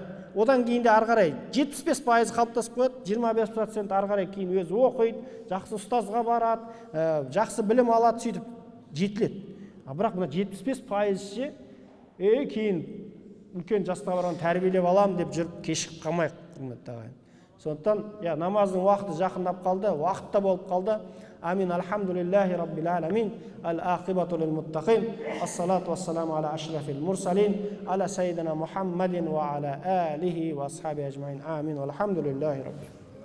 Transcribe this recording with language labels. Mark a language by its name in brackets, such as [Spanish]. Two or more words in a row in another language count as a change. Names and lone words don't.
[Kazakh] Одан кейін де ары қарай 75% қалыптасып қояды, 25% ары қарай кейін өзі оқиды, жақсы ұстазға барады, жақсы білім алады, сөйтіп жетіледі. Бірақ мына 75% кейін үлкен жасқа барған тәрбиелеп алам деп жүріп кешігіп қалмайық, құрметті ағайын. Сондықтан намаздың уақыты жақындап қалды, уақытта болып қалды. [Arabic] Амин. الحمد لله رب العالمين. العاقبة للمتقين. الصلاة والسلام على أشرف المرسلين. على سيدنا محمد وعلى آله وأصحابه أجمعين. Амин. الحمد لله رب.